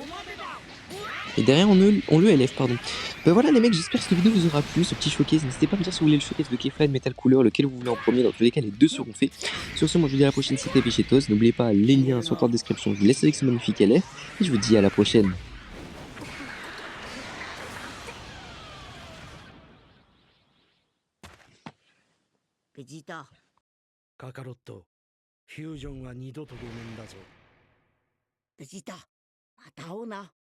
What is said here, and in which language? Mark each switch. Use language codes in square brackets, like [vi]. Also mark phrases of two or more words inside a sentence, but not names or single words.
[fr] Et derrière, on le LF, pardon. Ben voilà, les mecs, j'espère que cette vidéo vous aura plu, ce petit showcase. N'hésitez pas à me dire si vous voulez le showcase de Kefla, de Metal Cooler, lequel vous voulez en premier. Dans tous les cas, les deux seront faits. Sur ce, moi, je vous dis à la prochaine, c'était Péchetos. N'oubliez pas, les liens sont en description. Je vous laisse avec ce magnifique LF. Et je vous dis à la prochaine. [ja] ベジータ、カカロット、フュージョンは二度とごめんだぞ。ベジータ、また会おうな。